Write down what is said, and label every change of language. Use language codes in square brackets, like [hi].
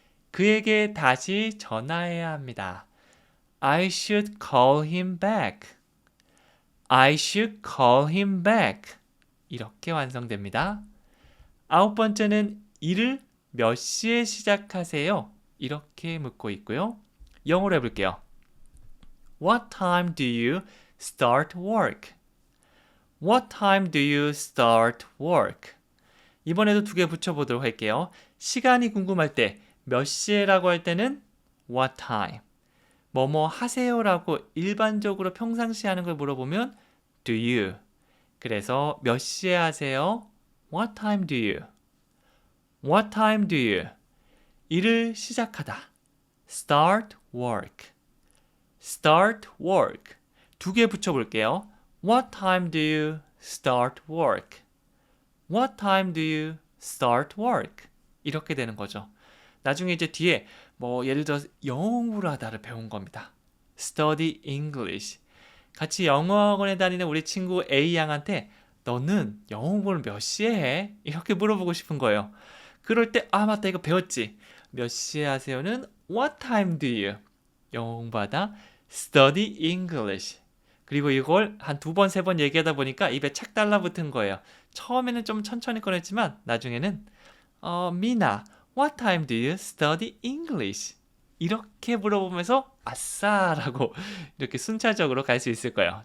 [ko] 그에게 다시 전화해야 합니다. [en] I should call him back. I should call him back. [ko] 이렇게 완성됩니다. 아홉 번째는 일을 몇 시에 시작하세요? 이렇게 묻고 있고요. 영어로 해볼게요. [en] What time do you start work? What time do you start work? [ko] 이번에도 두 개 붙여보도록 할게요. 시간이 궁금할 때 몇 시에라고 할 때는 [en] what time [ko] 뭐뭐 하세요라고 일반적으로 평상시에 하는 걸 물어보면 do you 그래서 몇 시에 하세요? [en] What time do you? What time do you? [ko] 일을 시작하다 [en] start work start work [ko] 두 개 붙여볼게요. [en] What time do you start work? What time do you start work? [ko] 이렇게 되는 거죠. 나중에 이제 뒤에 뭐 예를 들어 영어 공부를 하다를 배운 겁니다. [en] Study English. [ko] 같이 영어학원에 다니는 우리 친구 A 양한테 너는 영어 공부를 몇 시에 해? 이렇게 물어보고 싶은 거예요. 그럴 때 아 맞다 이거 배웠지. 몇 시에 하세요는 [en] What time do you? [ko] 영어 공부하다 [en] Study English. [ko] 그리고 이걸 한 두 번, 세 번 얘기하다 보니까 입에 착 달라붙은 거예요. 처음에는 좀 천천히 꺼냈지만 나중에는 [en] 미나, what time do you study English? [ko] 이렇게 물어보면서 아싸라고 이렇게 순차적으로 갈 수 있을 거예요.